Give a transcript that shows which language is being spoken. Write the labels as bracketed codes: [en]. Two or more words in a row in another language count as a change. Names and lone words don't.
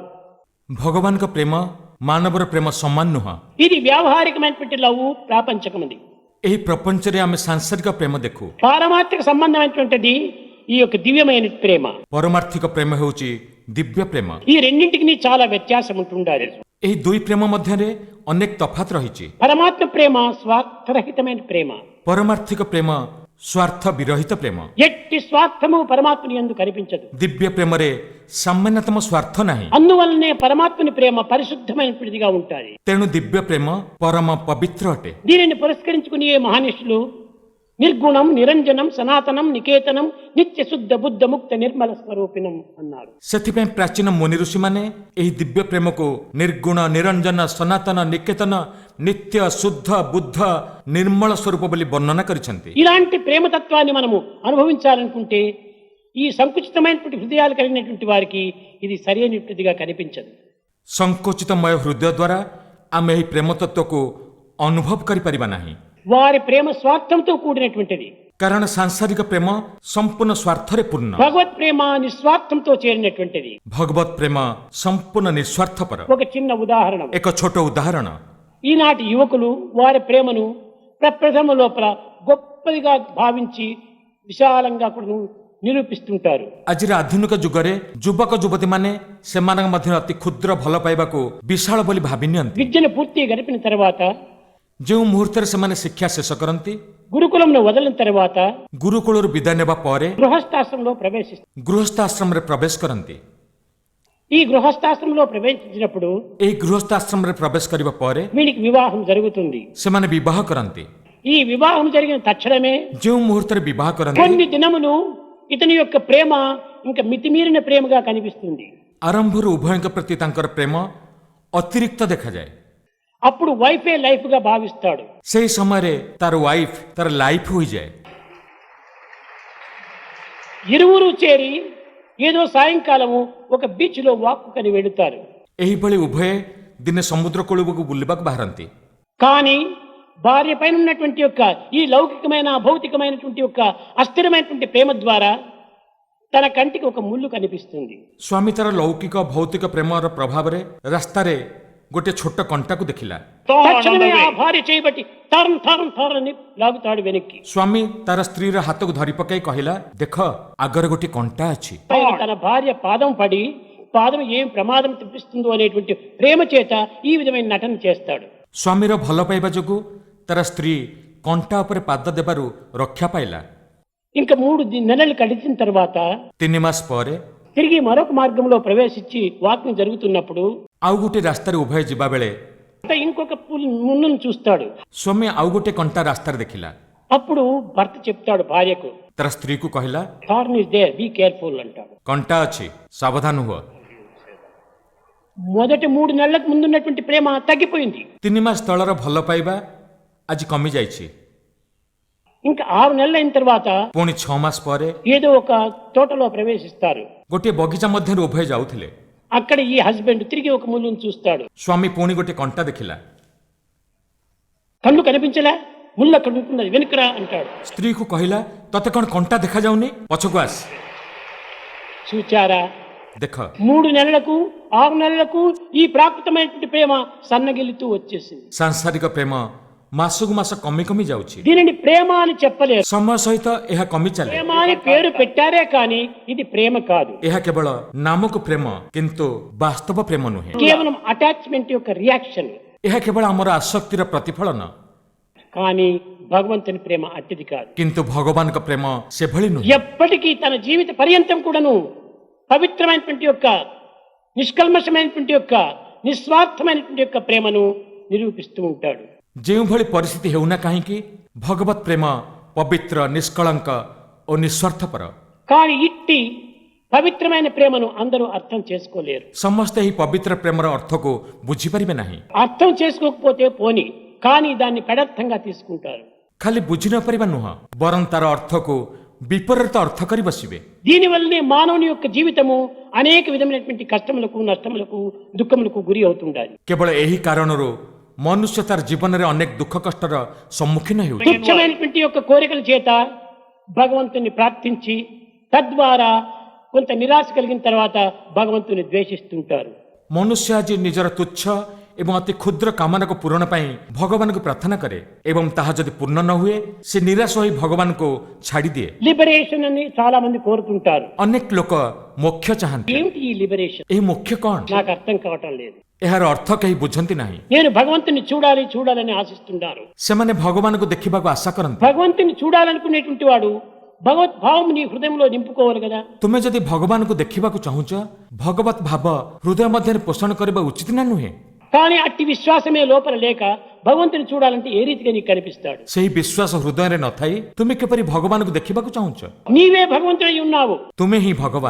[or] ଭଗବାନଙ୍କ ପ୍ରେମ ମାନବର ପ୍ରେମ ସମାନ ନୁହଁ। [te] ఇది వ్యావహారికమైనటువంటి లవ్, ప్రాపంచకమైనది. [or] ଏହି ପ୍ରପଞ୍ଚରେ ଆମେ ସାଂସାରିକ ପ୍ରେମ ଦେଖୁ, [te] పారమార్థిక సంబంధమైనటువంటిది ఈ యొక్క దివ్యమైన ప్రేమ. [or] ପରମାର୍ଥିକ ପ୍ରେମ ହେଉଛି ଦିବ୍ୟ ପ୍ରେମ। [te] ఈ రెండింటికి చాలా వ్యత్యాసం ఉంటుండాలి. [or] ଏହି ଦୁଇ ପ୍ରେମ ମଧ୍ୟରେ ଅନେକ ତଫାତ୍ ରହିଛି। [te] పరమాత్మ ప్రేమ స్వార్థరహితమైన ప్రేమ, [or] ପରମାର୍ଥିକ ପ୍ରେମ ସ୍ୱାର୍ଥ ବିରହିତ ପ୍ରେମ। [te] ఎట్టి స్వార్థము పరమాత్మని యందు కనిపించదు। [or] ଦିବ୍ୟ ପ୍ରେମରେ ସାମାନ୍ୟତମ ସ୍ୱାର୍ଥ ନାହିଁ, [te] అందువల్లనే పరమాత్మని ప్రేమ పరిశుద్ధమైనటువంటిదిగా ఉంటుంది। [or] ତେଣୁ ଦିବ୍ୟ ପ୍ରେମ ପରମ ପବିତ୍ର ଅଟେ। [te] దీనిని పురస్కరించుకుని మహానిష్ఠులు నిర్గుణం, నిరంజనం, సనాతనం, నికేతనం, నిత్య శుద్ధ బుద్ధ ముక్త నిర్మల స్వరూపిణం అన్నారు। [or] ସେଥିପାଇଁ ପ୍ରାଚୀନ ମୁନି ଋଷିମାନେ ଏହି ଦିବ୍ୟ ପ୍ରେମକୁ ନିର୍ଗୁଣ, ନିରଞ୍ଜନ, ସନାତନ, ନିକେତନ, ନିତ୍ୟ ଶୁଦ୍ଧ ବୁଦ୍ଧ ନିର୍ମଳ ସ୍ୱରୂପ ବୋଲି ବର୍ଣ୍ଣନା କରିଛନ୍ତି। [te] ఇలాంటి ప్రేమతత్వాన్ని మనము అనుభవించాలనుకుంటే ఈ సంకుచితమైనటువంటి హృదయాలు కలిగినటువంటి వారికి ఇది సరైనటువంటిదిగా కనిపించదు। [or] ସଂକୁଚିତମୟ ହୃଦୟ ଦ୍ୱାରା ଆମେ ଏହି ପ୍ରେମ ତତ୍ତ୍ୱକୁ ଅନୁଭବ କରିପାରିବା ନାହିଁ, [te] వారి ప్రేమ స్వార్థంతో కూడినటువంటిది। [or] କାରଣ ସାଂସାରିକ ପ୍ରେମ ସମ୍ପୂର୍ଣ୍ଣ ସ୍ୱାର୍ଥରେ ପୂର୍ଣ୍ଣ, [te] భగవత్ ప్రేమ నిస్వార్థంతో చేరినటువంటిది। [or] ଭଗବତ ପ୍ରେମ ସମ୍ପୂର୍ଣ୍ଣ ନିଃସ୍ୱାର୍ଥପର। [te] ఒక చిన్న ఉదాహరణ, [or] ଏକ ଛୋଟ ଉଦାହରଣ, [te] ఈనాటి యువకులు వారి ప్రేమను ప్రప్రథమ లోపల గొప్పదిగా భావించి విశాలంగా కూడా నిరూపిస్తుంటారు. [or] ଆଜିର ଆଧୁନିକ ଯୁଗରେ ଯୁବକ ଯୁବତୀମାନେ ସେମାନଙ୍କ ମଧ୍ୟରେ ଅତି କ୍ଷୁଦ୍ର ଭଲ ପାଇବାକୁ ବିଶାଳ ବୋଲି ଭାବି ନିଅନ୍ତି. [te] విద్యను పూర్తిగా గడిపిన తర్వాత [or] ଯେଉଁ ମୁହୂର୍ତ୍ତରେ ସେମାନେ ଶିକ୍ଷା ଶେଷ କରନ୍ତି, [te] గురుకులంను వదిలిన తర్వాత [or] ଗୁରୁକୁଳରୁ ବିଦାୟ ନେବା ପରେ [te] గృహస్థాశ్రమంలో ప్రవేశిస్తారు. [or] ଗୃହସ୍ଥ ଆଶ୍ରମରେ ପ୍ରବେଶ କରନ୍ତି. [te] ఈ గృహస్థాశ్రమంలో ప్రవేశించినప్పుడు [or] ଏହି ଗୃହସ୍ଥ ଆଶ୍ରମରେ ପ୍ରବେଶ କରିବା ପରେ [te] వీడికి వివాహం జరుగుతుంది. [or] ସେମାନେ ବିବାହ କରନ୍ତି. [te] ఈ వివాహం జరిగిన తక్షణమే [or] ଯେଉଁ ମୁହୂର୍ତ୍ତରେ ବିବାହ କରନ୍ତି, [te] కొన్ని దినములు ఇతని యొక్క ప్రేమ ఇంకా మితిమీరిన ప్రేమగా కనిపిస్తుంది. [or] ଆରମ୍ଭରୁ ଉଭୟଙ୍କ ପ୍ରତି ତାଙ୍କର ପ୍ରେମ ଅତିରିକ୍ତ ଦେଖାଯାଏ. [te] అప్పుడు [en] wife life [te] గా భావిస్తాడు. [or] ସେହି ସମୟରେ ତାର ୱାଇଫ୍ ତାର ଲାଇଫ୍ ହୋଇଯାଏ. [te] ఇరువురు చేరి ఏదో సాయంకాలము ఒక బీచ్ లో వాక్ కని వెళుతారు. [or] ଏହିଭଳି ଉଭୟେ ଦିନେ ସମୁଦ୍ର କୂଳକୁ ବୁଲିବାକୁ ବାହାରନ୍ତି. [te] కానీ భార్య పైన ఉన్నటువంటి యొక్క ఈ లౌకికమైన భౌతికమైనటువంటి యొక్క అస్థిరమైనటువంటి ప్రేమ ద్వారా తన కంటికి ఒక ముళ్ళు కనిపిస్తుంది. [or] ସ୍ୱାମୀ ତାର ଲୌକିକ ଭୌତିକ ପ୍ରେମର ପ୍ରଭାବରେ ରାସ୍ତାରେ ଗୋଟିଏ ଛୋଟ କଣ୍ଟାକୁ ଦେଖିଲା. [te] తక్షణమే ఆ భార్య చేయబట్టి తారం తారం తారని లాగుతాడు వెనక్కి. [or] ସ୍ୱାମୀ ତାର ସ୍ତ୍ରୀର ହାତକୁ ଧରି ପକାଇ କହିଲା, ଦେଖ ଆଗରେ ଗୋଟିଏ କଣ୍ଟା ଅଛି. [te] ఆయన తన భార్య పాదం పడి పాదం ఏం ప్రమాదం తెప్పిస్తుందో అనేటువంటి ప్రేమ చేత ఈ విధమైన నటన చేస్తాడు. [or] ସ୍ୱାମୀର ଭଲ ପାଇବା ଯୋଗୁଁ ତାର ସ୍ତ୍ରୀ କଣ୍ଟା ଉପରେ ପାଦ ଦେବାରୁ ରକ୍ଷା ପାଇଲା. [te] ఇంకా 3 నెలలు గడిచిన తర్వాత [or] 3 ମାସ ପରେ [te] తిరిగి మరొక మార్గంలో ప్రవేశించి వాకింగ్ జరుగుతున్నప్పుడు [or] ଆଉ ଗୋଟିଏ ରାସ୍ତାରେ ଉଭୟ ଯିବା ବେଳେ [te] ఇంకొక ముళ్ళను చూస్తాడు. [or] ସ୍ୱାମୀ ଆଉ ଗୋଟିଏ କଣ୍ଟା ରାସ୍ତାରେ ଦେଖିଲା. [te] అప్పుడు భర్త చెప్తాడు భార్యకు, [or] ତାର ସ୍ତ୍ରୀକୁ କହିଲା, [en] Thorn is there, be careful [te] అంటాడు. [or] କଣ୍ଟା ଅଛି, ସାବଧାନ ହୁଅ. [te] మొదటి 3 నెలలకు ముందున్నటువంటి ప్రేమ తగ్గిపోయింది. [or] 3 ମାସ ତଳର ଭଲ ପାଇବା ଆଜି କମି ଯାଇଛି. [te] ఇంకా 6 నెలలు అయిన తర్వాత [or] ପୁଣି 6 ମାସ ପରେ [te] ఏదో ఒక తోటలో ప్రవేశిస్తారు. [or] ଗୋଟିଏ ବଗିଚା ମଧ୍ୟରୁ ଉଭୟ ଯାଉଥିଲେ. [te] అక్కడ ఈ హస్బెండ్ తిరిగి ఒక ముళ్ళను చూస్తాడు. [or] ସ୍ୱାମୀ ପୁଣି ଗୋଟିଏ କଣ୍ଟା ଦେଖିଲା. [te] కళ్ళు కనిపించలే, ముళ్ళు అక్కడ ఉంటున్నది, వెనుకరా అంటాడు. [or] ସ୍ତ୍ରୀକୁ କହିଲା, ତତେ କ'ଣ କଣ୍ଟା ଦେଖାଯାଉନି, ପଛକୁ ଆସ. [te] చూచారా, [or] ଦେଖ [te] 3 నెలలకు 6 నెలలకు ఈ ప్రాకృతమైనటువంటి ప్రేమ సన్నగిల్లుతూ వచ్చేసింది. [or] ସାଂସାରିକ ପ୍ରେମ ମାସକୁ ମାସ କମି କମି ଯାଉଛି. [te] దీనిని ప్రేమ అని చెప్పలేరు. [or] ସମୟ ସହିତ ଏହା କମି ଚାଲେ. [te] ప్రేమ అని పేరు పెట్టారే కానీ ఇది ప్రేమ కాదు. [or] ଏହା କେବଳ ନାମକୁ ପ୍ରେମ, କିନ୍ତୁ ବାସ୍ତବ ପ୍ରେମ ନୁହେଁ. [te] కేవలం అటాచ్మెంట్ యొక్క రియాక్షన్. [or] ଏହା କେବଳ ଆମର ଆସକ୍ତିର ପ୍ରତିଫଳନ, [te] కానీ భగవంతుని ప్రేమ అట్టిది కాదు. [or] କିନ୍ତୁ ଭଗବାନଙ୍କ ପ୍ରେମ ସେଭଳି ନୁହେଁ. [te] ఎప్పటికీ తన జీవిత పర్యంతం కూడాను పవిత్రమైనటువంటి యొక్క నిష్కల్మషమైనటువంటి యొక్క నిస్వార్థమైనటువంటి యొక్క ప్రేమను నిరూపిస్తూ ఉంటాడు. [or] ଯେଉଁଭଳି ପରିସ୍ଥିତି ହେଉନା କାହିଁକି, ଭଗବତ ପ୍ରେମ ପବିତ୍ର, ନିଷ୍କଳଙ୍କ ଓ ନିଃସ୍ୱାର୍ଥପର. [te] కానీ ఇట్టి పవిత్రమైన ప్రేమను అందరూ అర్థం చేసుకోలేరు. [or] ସମସ୍ତେ ଏହି ପବିତ୍ର ପ୍ରେମର ଅର୍ଥକୁ ବୁଝିପାରିବେ ନାହିଁ. [te] అర్థం చేసుకోకపోతే పోని, కానీ దాన్ని పెడర్థంగా తీసుకుంటారు. [or] ଖାଲି ବୁଝି ନ ପାରିବା ନୁହଁ, ବରଂ ତାର ଅର୍ଥକୁ ବିପରୀତ ଅର୍ଥ କରି ବସିବେ. [te] దీనివల్లనే మానవుని యొక్క జీవితము అనేక విధమైనటువంటి కష్టములకు, నష్టములకు, దుఃఖములకు గురి అవుతుండాలి. [or] କେବଳ ଏହି కారణରୁ ମନୁଷ୍ୟ ତାର ଜୀବନରେ ଅନେକ ଦୁଃଖ କଷ୍ଟର ସମ୍ମୁଖୀନ ହେଉଛି. [te] తుచ్చమైనటువంటి యొక్క కోరికల చేత భగవంతుని ప్రార్థించి తద్వారా కొంత నిరాశ కలిగిన తర్వాత భగవంతుని ద్వేషిస్తుంటారు. [or] ମନୁଷ୍ୟ ଆଜି ନିଜର ତୁଚ୍ଛ ଏବଂ ଅତି କ୍ଷୁଦ୍ର କାମନାକୁ ପୂରଣ ପାଇଁ ଭଗବାନଙ୍କୁ ପ୍ରାର୍ଥନା କରେ ଏବଂ ତାହା ଯଦି ପୂର୍ଣ୍ଣ ନ ହୁଏ ସେ ନିରାଶ ହୋଇ ଭଗବାନଙ୍କୁ ଛାଡ଼ିଦିଏ. [te] లిబరేషన్ అని చాలా మంది కోరుతుంటారు. [or] ଅନେକ ଲୋକ ମୋକ୍ଷ ଚାହାନ୍ତି. [te] ఏమిటి ఈ లిబరేషన్? [or] ଏହି ମୋକ୍ଷ କ'ଣ? [te] నాకు అర్థం కావటం లేదు. [or] ଏହାର ଅର୍ଥ କେହି ବୁଝନ୍ତି ନାହିଁ. [te] నేను భగవంతుని చూడాలి చూడాలని ఆశిస్తున్నారు. [or] ସେମାନେ ଭଗବାନଙ୍କୁ ଦେଖିବାକୁ ଆଶା କରନ୍ତି. [te] భగవంతుని చూడాలనుకునేటువంటి వాడు భగవద్భావం నీ హృదయంలో నింపుకోవాలి కదా. [or] ତୁମେ ଯଦି ଭଗବାନଙ୍କୁ ଦେଖିବାକୁ ଚାହୁଁଛ, ଭଗବତ ଭାବ ହୃଦୟ ମଧ୍ୟରେ ପୋଷଣ କରିବା ଉଚିତ ନା ନୁହେଁ? [te] కానీ అట్టి విశ్వాసమే లోపల లేక భగవంతుని చూడాలంటే ఏ రీతిగా నీకు కనిపిస్తాడు? [or] ସେହି ବିଶ୍ୱାସ ହୃଦୟରେ ନଥାଇ ତୁମେ କିପରି ଭଗବାନଙ୍କୁ ଦେଖିବାକୁ ଚାହୁଁଛ? [te] నీవే భగవంతుడై ఉన్నావు. [or] ତୁମେ ହିଁ ଭଗବାନ.